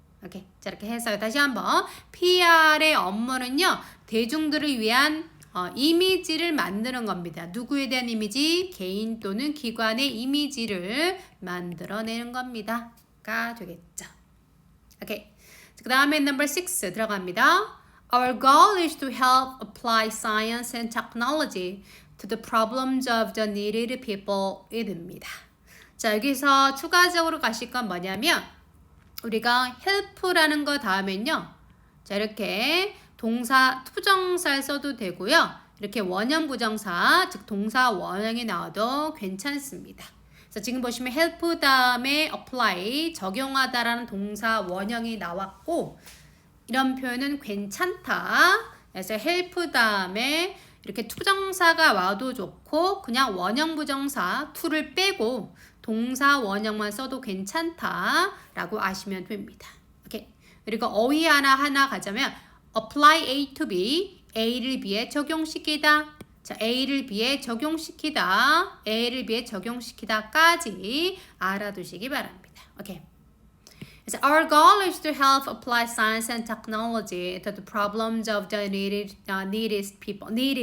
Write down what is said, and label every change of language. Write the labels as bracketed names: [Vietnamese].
[Korean] 오케이. 자, 이렇게 해서 다시 한번 PR의 업무는요. 대중들을 위한 이미지를 만드는 겁니다. 누구에 대한 이미지? 개인 또는 기관의 이미지를 만들어내는 겁니다. 가 되겠죠. 오케이. 그 다음에 number 6 들어갑니다. [English] Our goal is to help apply science and technology to the problems of the needy people [Korean] 입니다. 자, 여기서 추가적으로 가실 건 뭐냐면 우리가 help라는 거 다음엔요. 자, 이렇게 동사 투부정사를 써도 되고요. 이렇게 원형 부정사, 즉 동사 원형이 나와도 괜찮습니다. 그래서 지금 보시면 help 다음에 apply, 적용하다라는 동사 원형이 나왔고 이런 표현은 괜찮다. 그래서 help 다음에 이렇게 투부정사가 와도 좋고 그냥 원형 부정사 to를 빼고 동사 원형만 써도 괜찮다라고 아시면 됩니다. 오케이. 그리고 어휘 하나 가자면 [English] apply A to B, [Korean] A를 B에 적용시키다. 자, A를 B에 적용시키다, A를 B에 적용시키다까지 알아두시기 바랍니다. 오케이. [English] So our goal is to help apply science and technology to the problems of the neediest people.